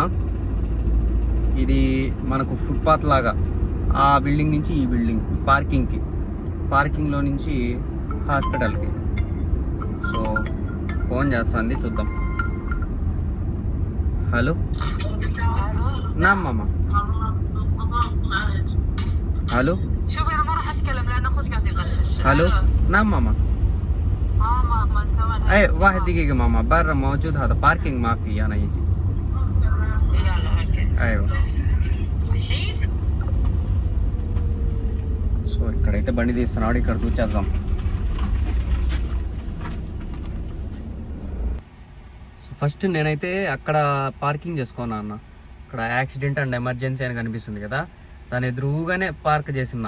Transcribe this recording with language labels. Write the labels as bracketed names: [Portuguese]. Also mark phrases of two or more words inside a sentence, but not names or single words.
[Telugu] ఇది మనకు ఫుట్పాత్ లాగా, ఆ బిల్డింగ్ నుంచి ఈ బిల్డింగ్ పార్కింగ్కి, పార్కింగ్లో నుంచి హాస్పిటల్కి. సో ఫోన్ చేస్తుంది, చూద్దాం. హలో నా మామ. [Arabic] هالو شوفي انا ما راح اتكلم لان اخوك قاعد يغشش. هالو نعم ماما. ماما انت وين؟ اي واحد دقيقة ماما، برا موجود هذا باركينج ما في انا يجي. يلا اوكي. ايوه. [Telugu] సో ఇక్కడైతే బండి తీస్తున్నాడు, ఇక్కడ చూసేద్దాం. [English] so first [Telugu] నేనైతే అక్కడ పార్కింగ్ చేసుకున్నా అన్న. ఇక్కడ [English] accident and emergency [Telugu] అని కనిపిస్తుంది కదా, దాని ఎదురుగానే పార్క్ చేసినా.